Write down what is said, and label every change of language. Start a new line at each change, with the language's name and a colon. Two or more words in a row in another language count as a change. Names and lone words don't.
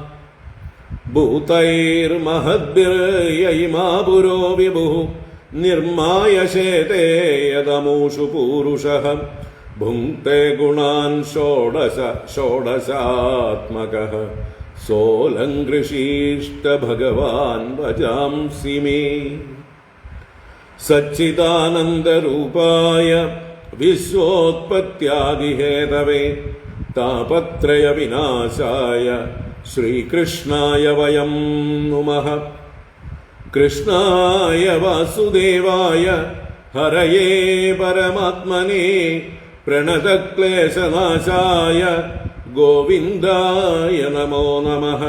Sanskrit: ഭൂതൈർമഹദ്ഭിർയയിമാ പുരോ വിഭുഃ നിർമായശേതേ യദമൂഷു പൂരുഷഃ ഭുങ്ക്തേ ഗുണാൻ ഷോഡശാത്മകഃ സോലങ്കൃഷീഷ്ട ഭഗവാൻ ഭജാംസി മേ. सच्चिदानन्दरूपाय विश्वोत्पत्त्यादिहेतवे तापत्रयविनाशाय श्रीकृष्णाय वयं नुमः। कृष्णाय वासुदेवाय हरये परमात्मने प्रणतक्लेशनाशाय गोविन्दाय नमो नमः।